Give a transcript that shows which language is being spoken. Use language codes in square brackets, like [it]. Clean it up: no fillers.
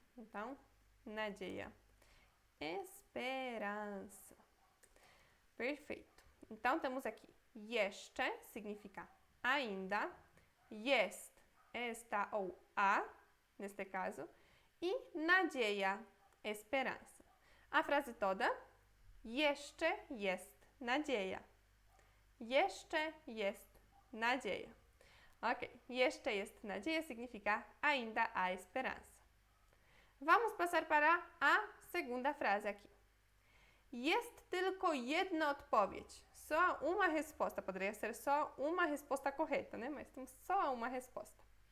[pt] Então, nadzieja, esperança. Perfeito. Então, temos aqui jeszcze, significa ainda, jest, está ou há, neste caso, e nadzieja, esperança. A frase toda, [pl] jeszcze jest nadzieja. Jeszcze jest nadzieja. Ok, jeszcze jest nadzieja [pt] significa ainda há esperança. Vamos passar para a segunda frase aqui. [pl] Jest tylko jedna odpowiedź. [pt] Só uma resposta. Poderia ser só uma resposta correta, né? Mas temos só uma resposta.